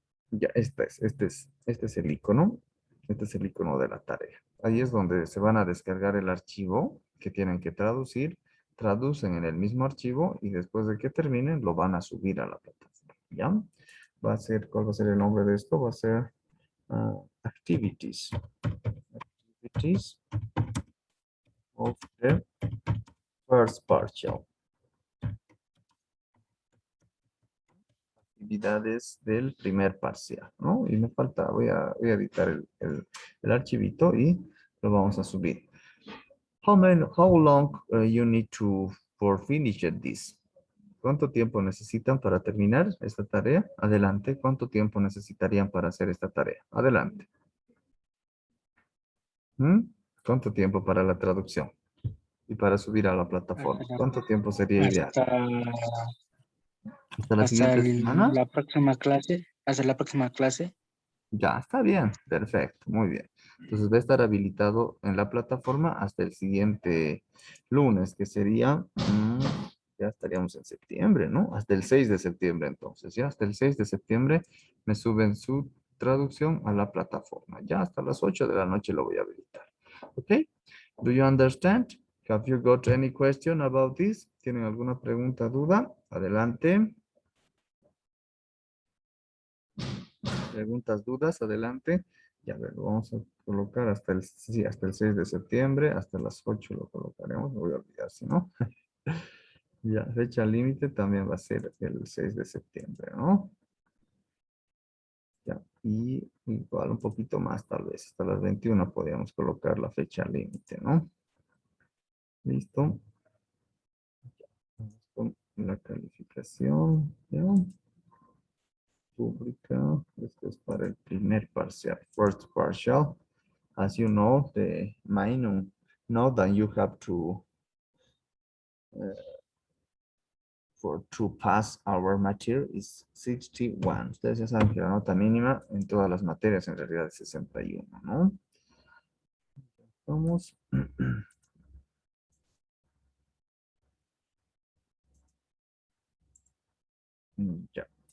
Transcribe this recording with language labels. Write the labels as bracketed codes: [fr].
[es] Ya, este es el icono. Este es el icono de la tarea. Ahí es donde se van a descargar el archivo que tienen que traducir. Traducen en el mismo archivo y después de que terminen lo van a subir a la plataforma. ¿Ya? ¿Cuál va a ser el nombre de esto? Va a ser Activities. [en] Activities of the first partial. [es] Actividades del primer parcial, ¿no? Y me falta, voy a editar el archivito y lo vamos a subir. [en] How long you need for finish this? [es] ¿Cuánto tiempo necesitan para terminar esta tarea? Adelante. ¿Cuánto tiempo necesitarían para hacer esta tarea? Adelante. ¿Cuánto tiempo para la traducción? Y para subir a la plataforma. ¿Cuánto tiempo sería ideal? ¿Hasta la siguiente semana? la próxima clase, hasta la próxima clase. Ya, está bien. Perfecto. Muy bien. Entonces va a estar habilitado en la plataforma hasta el siguiente lunes, que sería, ya estaríamos en septiembre, ¿no? Hasta el 6 de septiembre entonces, ya hasta el 6 de septiembre me suben su traducción a la plataforma. Ya hasta las 8 de la noche lo voy a habilitar. [en] ¿Ok? Do you understand? Have you got any question about this? [es] ¿Tienen alguna pregunta, duda? Adelante. Preguntas, dudas, adelante. Ya ver, lo vamos a colocar hasta el 6 de septiembre, hasta las 8 lo colocaremos, me voy a olvidar si no. Ya, fecha límite también va a ser el 6 de septiembre, ¿no? Ya, y igual un poquito más tal vez, hasta las 21 podríamos colocar la fecha límite, ¿no? Listo. Vamos con la calificación, ¿ya? Pública, esto es para el primer parcial, [en] first partial. As you know, the minimum note that you have to pass our material is 61. [es] Ustedes ya saben que la nota mínima en todas las materias en realidad es 61, ¿no? Vamos. Ya.